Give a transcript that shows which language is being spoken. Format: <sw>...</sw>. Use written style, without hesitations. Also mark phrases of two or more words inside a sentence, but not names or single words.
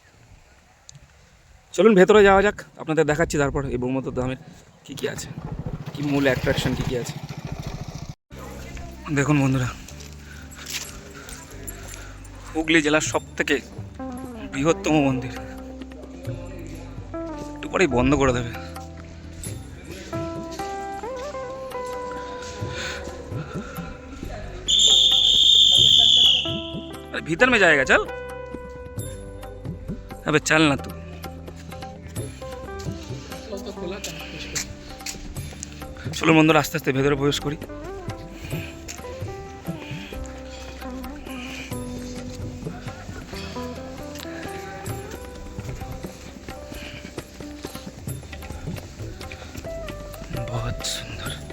<bn>চলুন ভেতরে যাওয়া যাক, আপনাদের দেখাচ্ছি তারপর এই ব্রহ্মদত্ত ধামের কী কী আছে, কি মূল অ্যাট্রাকশন কী কী আছে। দেখুন বন্ধুরা, হুগলি জেলার সবথেকে বৃহত্তম মন্দির। একটু পরেই বন্ধ করে দেবে।</bn> <hi>अरे भीतर में जाएगा, चल। अबे चल ना तू।</hi> <bn>চলো বন্ধুরা, আস্তে আস্তে ভেতরে প্রবেশ করি। बहुत সুন্দর।</bn>